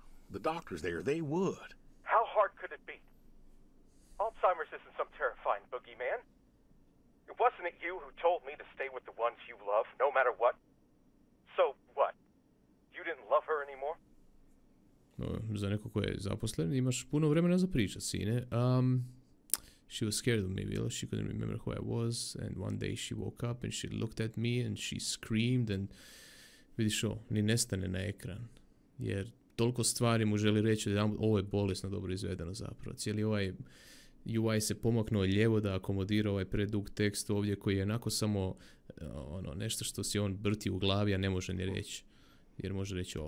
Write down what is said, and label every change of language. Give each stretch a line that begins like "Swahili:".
English: The doctors there, they would. How hard could it be? Alzheimer's isn't some terrifying boogeyman. Wasn't it you who told me to stay with the ones you love, no matter what? So, what? You didn't love her anymore?
Croatian: Za neko ko je zaposlen, imaš puno vremena za pričat, sine.
English: She was scared of me, Bill. She couldn't remember who I was. And one day she woke up and she looked at me and she screamed and...
Croatian: Vidiš ovo, ni nestane na ekran. Jer toliko stvari mu želi reći da ovo je bolesno dobro izvedeno zapravo. Cijeli ovaj UI se pomaknuo lijevo da akomodira ovaj predug tekst ovdje koji je onako samo nešto što si on brti u glavi, a ne može ni reći. Jer može reći ovo.